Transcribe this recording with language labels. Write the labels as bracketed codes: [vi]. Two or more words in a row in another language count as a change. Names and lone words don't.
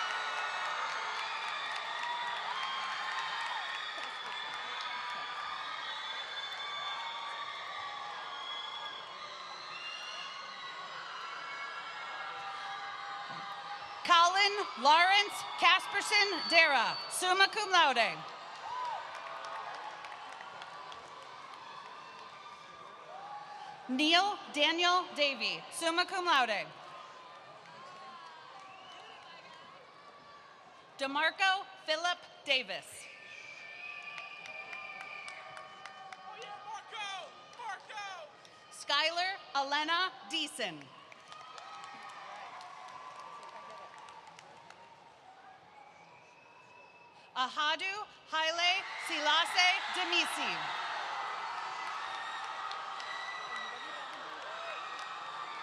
[en] Colin Lawrence Casperson Dara, [la] summa cum laude. [en] Neil Daniel Davey, [la] summa cum laude. [en] DeMarco Philip Davis. Skylar Elena Deason. Ahadu Haile Selassie Demisi.